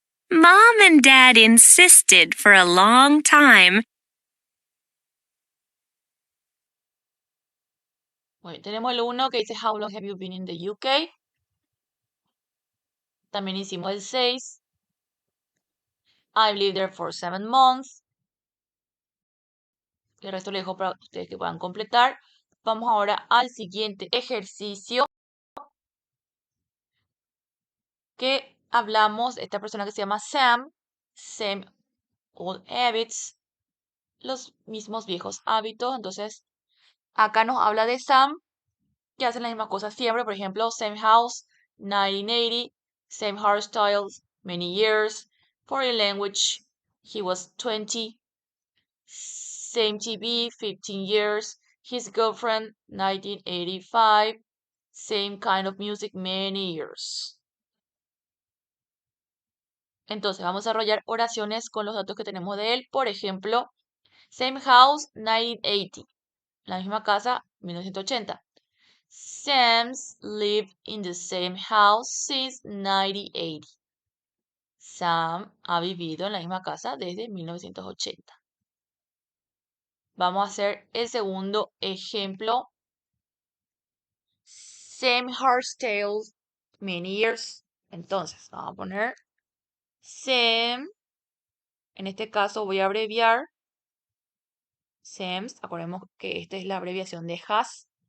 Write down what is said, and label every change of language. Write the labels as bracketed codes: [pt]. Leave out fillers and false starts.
[en] Mom and Dad insisted for a long time. [es] Bueno, tenemos el 1 que dice [en] How long have you been in the UK? [es] También hicimos el 6. [en] I've lived there for 7 months. [es] El resto lo dejo para ustedes que puedan completar. Vamos ahora al siguiente ejercicio que hablamos de esta persona que se llama Sam. [en] Same old habits. [es] Los mismos viejos hábitos. Entonces, acá nos habla de Sam, que hace la misma cosa siempre. Por ejemplo, [en] same house, [es] 1980. [en] Same hairstyles, many years. Foreign language, he was 20. Same TV, 15 years. His girlfriend, 1985. Same kind of music, many years. [es] Entonces, vamos a desarrollar oraciones con los datos que tenemos de él. Por ejemplo, [en] same house, [es] 1980. La misma casa, 1980. [en] Sam's lived in the same house since 1980. [es] Sam ha vivido en la misma casa desde 1980. Vamos a hacer el segundo ejemplo. [en] Same hairstyles, many years. [es] Entonces, vamos a poner Sam. En este caso voy a abreviar Sam's. Acordemos que esta es la abreviación de has.